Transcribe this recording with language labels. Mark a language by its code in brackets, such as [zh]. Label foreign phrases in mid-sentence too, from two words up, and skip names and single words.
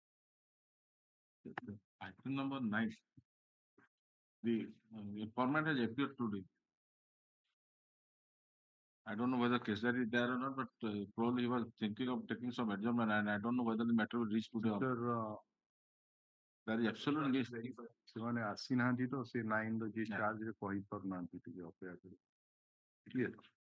[en] Item number 9. The informant has appeared today. I don't know whether Kesar is there or not, but probably he was thinking of taking some adjournment, and I don't know whether the matter will reach today or not. There is absolutely [or] ସେମାନେ ଆସିନାହାନ୍ତି ତ ସେ 9 ର ଯେ ଚାର୍ଜରେ କହିପାରୁନାହାନ୍ତି ଟିକେ ଅପେକ୍ଷା କରି କ୍ଲିୟର